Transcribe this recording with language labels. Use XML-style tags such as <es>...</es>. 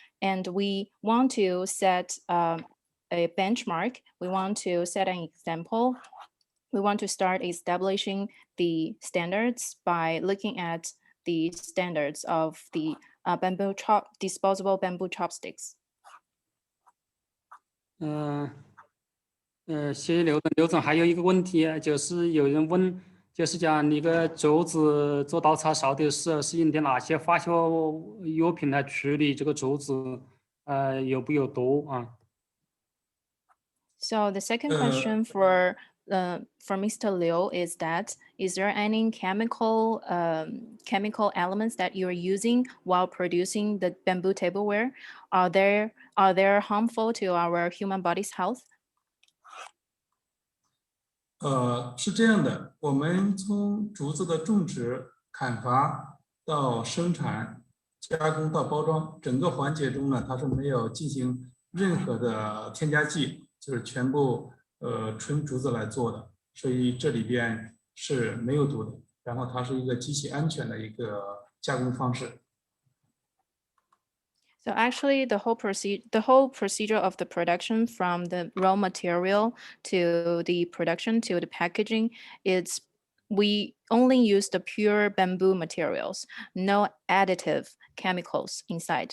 <en>And we want to set a benchmark. We want to set an example. We want to start establishing the standards by looking at the standards of the disposable bamboo chopsticks.</en> <zh>谢谢刘总。刘总还有一个问题，就是有人问，就是讲那个竹子做刀叉烧的时候，是用的哪些化学药品来处理这个竹子？有不有毒啊？</zh> <en>So the second question for Mr. Liu is that, is there any chemical elements that you're using while producing the bamboo tableware? Are they harmful to our human body's health?</en> <zh>是这样的，我们从竹子的种植、砍伐到生产、加工到包装，整个环节中呢，它是没有进行任何的添加剂，就是全部纯竹子来做的，所以这里边是没有毒的。然后它是一个极其安全的一个加工方式。</zh> <en>So actually, the whole procedure of the production from the raw material to the production to the packaging, we only use the pure bamboo materials, no additive chemicals inside.</en>